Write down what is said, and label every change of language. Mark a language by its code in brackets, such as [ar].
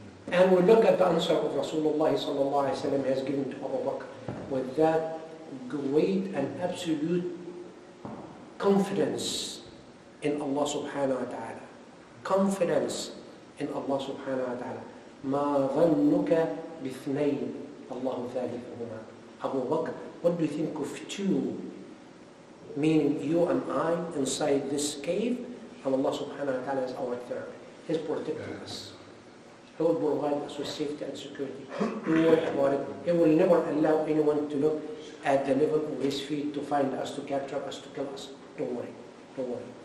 [en] And we look at the answer of Rasulullah sallallahu alaihi wasallam has given to Abu Bakr with that great and absolute confidence in Allah subhanahu wa ta'ala. Confidence in Allah subhanahu wa ta'ala. [ar] ما ظنك باثنين الله ثالثهما. [en] Abu Bakr, what do you think of two? Meaning you and I inside this cave, and Allah subhanahu wa ta'ala is our third. He's protecting us. He will provide us with safety and security. Don't worry about it. He will never allow anyone to look at the level of his feet to find us, to capture us, to kill us. Don't worry. Don't worry.